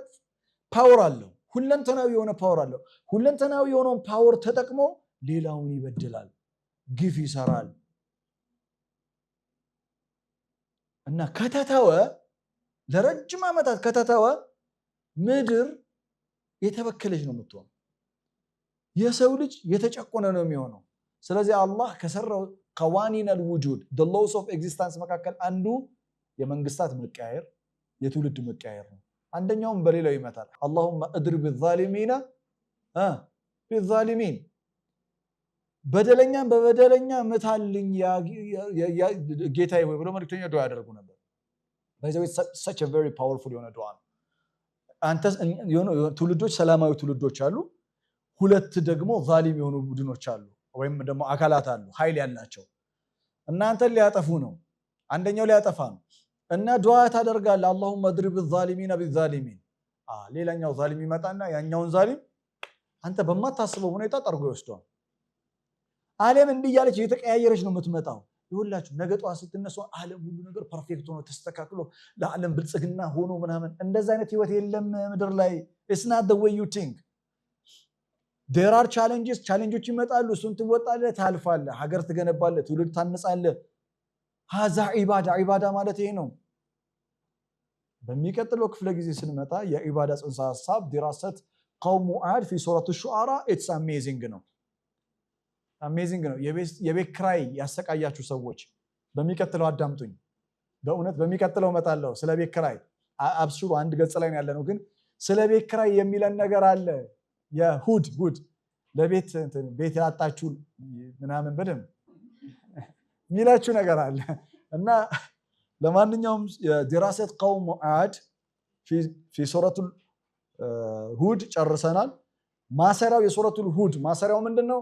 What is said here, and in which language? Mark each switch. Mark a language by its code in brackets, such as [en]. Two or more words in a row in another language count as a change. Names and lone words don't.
[am] ፓወር አለው። ሁለንተናዊ የሆነ ፓወር አለው። ሁለንተናዊ የሆነውን ፓወር ተጠቅሞ ሌላውን ይበድላል፣ ግፍ ይሰራል እና ከተተወ ለረጅም ዓመታት ከተተወ ምድር የተበከለች ነው የምትሆነው። የሰው ልጅ የተጨቆነ ነው የሚሆነው። ስለዚህ አላህ ከሰራው [ar] قوانين الوجود [en] the laws of existence [am] መካከል አንዱ የመንግስታት መቀያየር፣ የትውልድ መቀያየር ነው። አንደኛውም በሌላው ይመታል። [ar] اللهم اضرب الظالمين بالظالمين [am] በደለኛን በበደለኛ ምታልኝ ጌታዬ ሆይ ብሎ መልእክተኛው ዱዓ ያደርጉ ነበር። በዚህ [en] such a very powerful [am] የሆነ ዱዓ ነው። አንተ ትውልዶች ሰላማዊ ትውልዶች አሉ፣ ሁለት ደግሞ ዛሊም የሆኑ ቡድኖች አሉ ወይም ደግሞ አካላት አሉ ኃይል ያላቸው። እናንተን ሊያጠፉ ነው፣ አንደኛው ሊያጠፋ ነው እና ዱዓ ታደርጋለህ [ar] اللهم اضرب الظالمين بالظالمين። [am] ሌላኛው ዛሊም ይመጣና ያኛውን ዛሊም አንተ በማታስበው ሁኔታ ጠርጎ ይወስደዋል። ዓለም እንዲህ እያለች እየተቀያየረች ነው የምትመጣው። ይሁላችሁ ነገ ጠዋት ስትነሱ ዓለም ሁሉ ነገር ፐርፌክት ሆኖ ተስተካክሎ ለዓለም ብልጽግና ሆኖ ምናምን እንደዛ አይነት ህይወት የለም ምድር ላይ። [en] it's not the way you think. there are challenges [am] ቻሌንጆች ይመጣሉ። እሱን ትወጣለህ፣ ታልፋለህ፣ ሀገር ትገነባለህ፣ ትውልድ ታነጻለህ። هذا ዒባዳ ማለት ይሄ ነው። በሚቀጥለው ክፍለ ጊዜ ስንመጣ የዒባዳ ጽንሰ ሐሳብ [ar] دراسة قوم عاد في سورة الشعراء [en] it's amazing [am] ነው። አሜዚንግ ነው። የቤት ኪራይ ያሰቃያችሁ ሰዎች በሚቀጥለው አዳምጡኝ። በእውነት በሚቀጥለው እመጣለሁ ስለ ቤት ኪራይ። አብሽሩ አንድ ገጽ ላይ ያለ ነው። ግን ስለ ቤት ኪራይ የሚለን ነገር አለ። የሁድ ለቤት ቤት ያጣችሁ ምናምን በደም ሚላችሁ ነገር አለ እና ለማንኛውም [ar] دراسة قوم عاد في سورة هود [am] ጨርሰናል። ማሰሪያው የሱረቱል ሁድ ማሰሪያው ምንድነው?